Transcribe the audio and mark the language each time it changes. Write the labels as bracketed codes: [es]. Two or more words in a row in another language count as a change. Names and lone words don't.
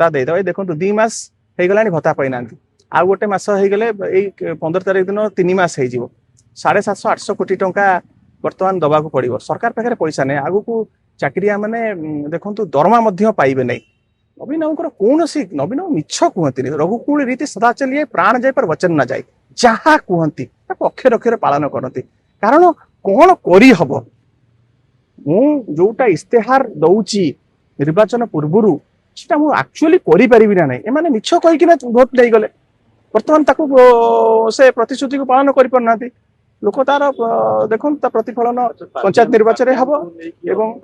[or] ଦେଇଦେବା ଏଇ ଦେଖନ୍ତୁ 2 ମାସ ହେଇଗଲାଣି ଭତ୍ତା ପାଇନାହାନ୍ତି ଆଉ ଗୋଟେ ମାସ ହେଇଗଲେ ଏଇ 15 ତାରିଖ ଦିନ 3 ମାସ ହେଇଯିବ 750 800 କୋଟି ଟଙ୍କା ବର୍ତ୍ତମାନ ଦବାକୁ ପଡିବ ସରକାର ପାଖରେ ପଇସା ନାହିଁ ଆଗକୁ ଚାକିରିଆ ମାନେ ଦେଖନ୍ତୁ ଦରମା ମଧ୍ୟ ପାଇବେ ନାହିଁ ନବୀନ ବାବୁଙ୍କର କୌଣସି ନବୀନ ବାବୁ ମିଛ କୁହନ୍ତିନି [hi] रघुकुल रीति सदा चलिए प्राण जाए पर वचन न जाए [or] ଯାହା କୁହନ୍ତି ତାକୁ ଅକ୍ଷର ଅକ୍ଷର ପାଳନ କରନ୍ତି କାରଣ କଣ କରିହବ ମୁଁ ଯୋଉଟା ଇସ୍ତେହାର ଦଉଛି ନିର୍ବାଚନ ପୂର୍ବରୁ ସେଟା ମୁଁ ଆକ୍ଚୁଆଲି କରିପାରିବି ନା ନାହିଁ ଏମାନେ ମିଛ କହିକିନା ଭୋଟ ନେଇଗଲେ ବର୍ତ୍ତମାନ ତାକୁ ସେ ପ୍ରତିଶ୍ରୁତିକୁ ପାଳନ କରିପାରୁନାହାନ୍ତି ଲୋକ ତାର ଦେଖନ୍ତୁ ତା ପ୍ରତିଫଳନ ପଞ୍ଚାୟତ ନିର୍ବାଚନରେ ହବ ଏବଂ